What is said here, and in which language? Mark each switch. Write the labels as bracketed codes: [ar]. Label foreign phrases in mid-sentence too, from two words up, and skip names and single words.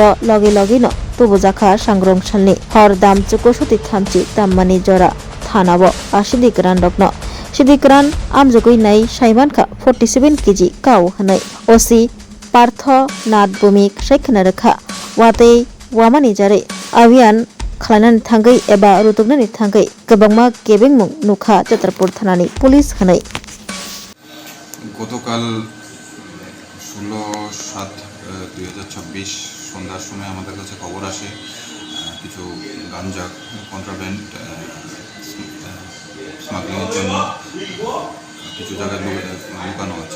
[trp] लगे लगे न तुबुजाखा सांग्रं सालनि हर दाम 64 दाममानि जरा थानाब आ सिदी गोरान रत्न सिदी गोरान आमजुगै नाय साइमानखा 47 केजी काव हनै ओसी पार्थनाथ भूमिक सायखना रेखा वातै वामानि जारे अभियान खालायनानै थांगै एबा रुतुगनानै थांगै गोबांमा गेबें मुं नुखा जात्रापुर थानानि पुलिस हनै [bn] গতকাল 16/7/2026 সন্ধ্যার সময় আমাদের কাছে খবর আসে কিছু গাঞ্জা [en] contraband smuggling [bn] জন্য কিছু জায়গায় লুকানো আছে।